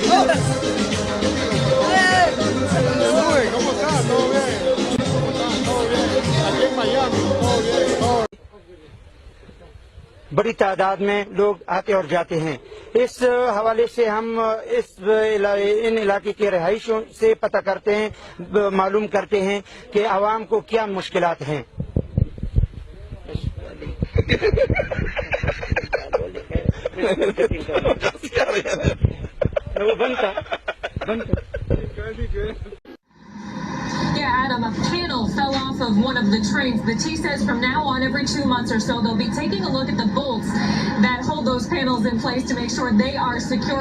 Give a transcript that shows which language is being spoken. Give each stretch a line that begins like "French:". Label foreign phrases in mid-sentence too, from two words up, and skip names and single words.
Spanish: ¿Cómo estás? ¿Todo bien? ¿Todo bien? Aquí en Miami, todo bien, todo bien.
Urdu: بڑی تعداد میں لوگ آتے اور جاتے ہیں. اس حوالے سے ہم ان علاقے کے رہائشیوں سے پتا کرتے ہیں، معلوم کرتے ہیں کہ عوام کو کیا مشکلات ہیں.
English: Yeah, Adam, a panel fell off of one of the trains. The T says from now on, every 2 months or so, they'll be taking a look at the bolts that hold those panels in place to make sure they are secure.